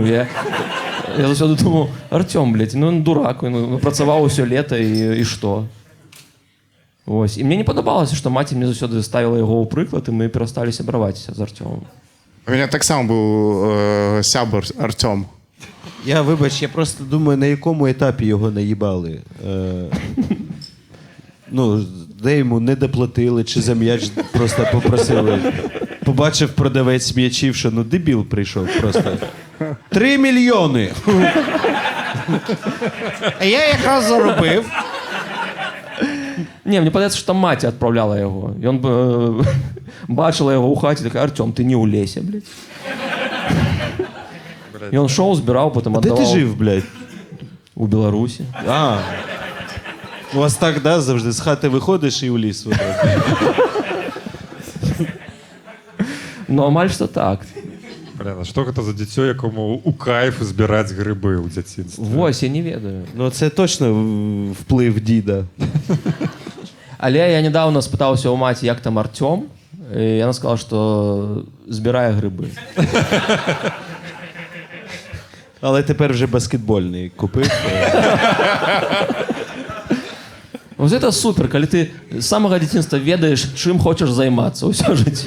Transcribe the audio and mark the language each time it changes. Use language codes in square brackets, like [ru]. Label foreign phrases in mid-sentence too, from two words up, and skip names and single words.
[be] Я заўсёды думаў: Артём, блядь, [ru] ну он дурак, [be] ну, працаваў усё лета і што? [uk] Ось. [be] І мне не падабалася, што маці мне заўсёды ставіла яго ў прыклад, і мы перасталі сябраваць з Артёмом. У меня таксама быў сябар Артём. [uk] Вибач, я просто думаю, на якому етапі його наїбали. Ну, де йому не доплатили, чи за м'яч просто попросили. Побачив продавець м'ячів, що ну дебіл прийшов просто. 3 мільйони! А я якраз заробив. [ru] Не, мне подается, что мать отправляла его. И он бачила его у хаті, такая: Артем, ты не улейся, блядь. И он шел, збирав, потом [uk] А де [ru] отдавал. [uk] ти жив, блядь? У Білорусі. А. У вас так, да, завжди з хати виходиш і у ліс. [be] Ну, амаль що так. [uk] Блін, а що це за дитё, якому у кайф збирати гриби у дитинстві? [be] Вось, я не ведаю. [uk] Ну, це точно вплив діда. Але я недавно спитався у маті, як там Артем, і вона сказала, що збирає гриби. Але тепер вже баскетбольний купив. Ось це супер, коли ти з самого дитинства ведаєш, чим хочеш займатися усе життя.